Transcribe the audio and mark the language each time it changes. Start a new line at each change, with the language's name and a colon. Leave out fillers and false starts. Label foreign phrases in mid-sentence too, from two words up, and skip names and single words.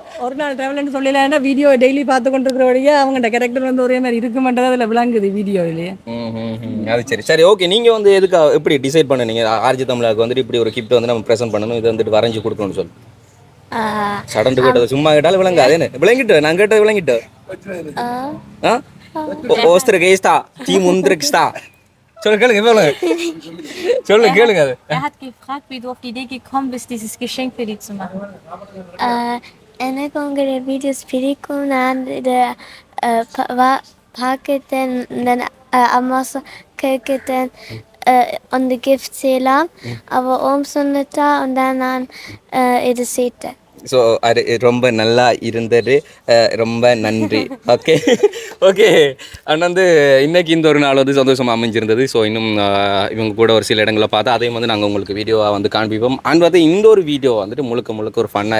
Tamil: ஒரு நாள் டிராவல்னு சொல்லல வீடியோ டெய்லி பார்த்து கொண்டிருக்கிறவங்க அவங்க கேரக்டர் வந்து ஒரே மாதிரி இருக்குமென்றது அதுல விளங்குது வீடியோவிலேயே அது சரி சரி ஓகே நீங்க வந்து எதுக்கு எப்படி டிசைட் பண்ணீங்க ஆர்ஜி தமிழாக்கு வந்துட்டு இப்படி ஒரு கிஃப்ட் வந்து நம்ம ப்ரெசென்ட் பண்ணணும் இது வந்துட்டு வரைஞ்சு கொடுக்கணும்னு சொல்லி சடன்ட்டு கேட்டது சும்மா கேட்டாலும் விளங்காது என்ன விளங்கிட்டு நான் கேட்டது விளங்கிட்டு Ostre geesta, team undrigsta.
German: Entschuldigung, Entschuldigung,
Tamil: கேளுங்க அது.
German: Er hat gefragt, wie du auf die Idee gekommen bist, dieses Geschenk für dich zu machen.
Tamil: எனக்கு உங்களோட வீடியோஸ் பிடிக்கும் நான் இதை பார்க்கிட்டேன் அம்மா கேட்கிட்டேன் அந்த கிஃப்ட் செய்யலாம் அவள் ஓம் சொன்னட்டா
German: und dann
Tamil: நான் இது செய்தேன் ஸோ அது ரொம்ப நல்லா இருந்தது ரொம்ப நன்றி
English: okay okay and
Tamil: வந்து இன்னைக்கு இந்த ஒரு நாள் வந்து சந்தோஷமாக அமைஞ்சிருந்தது ஸோ இன்னும் இவங்க கூட ஒரு சில இடங்களை பார்த்தா அதையும் வந்து நாங்கள் உங்களுக்கு வீடியோவாக வந்து காண்பிப்போம் அண்ட் வந்து இந்த ஒரு வீடியோ வந்துட்டு முழுக்க ஒரு ஃபன்னாக